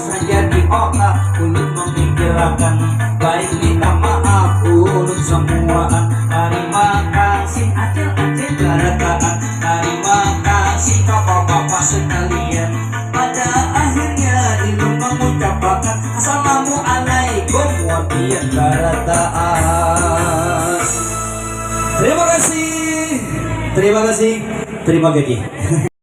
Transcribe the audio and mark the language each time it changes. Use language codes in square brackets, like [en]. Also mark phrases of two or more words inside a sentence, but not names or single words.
[bjn] saja di otak ulun memikirkan baik minta maaf ulun semuaan terima kasih acil-acil berataan terima kasih bapak-bapak sekalian pada akhirnya ulun mengucapkan [ar] assalamualaikum warahmatullahi wabarakatuh [bjn] terima kasih Terima kasih. Terima gaji.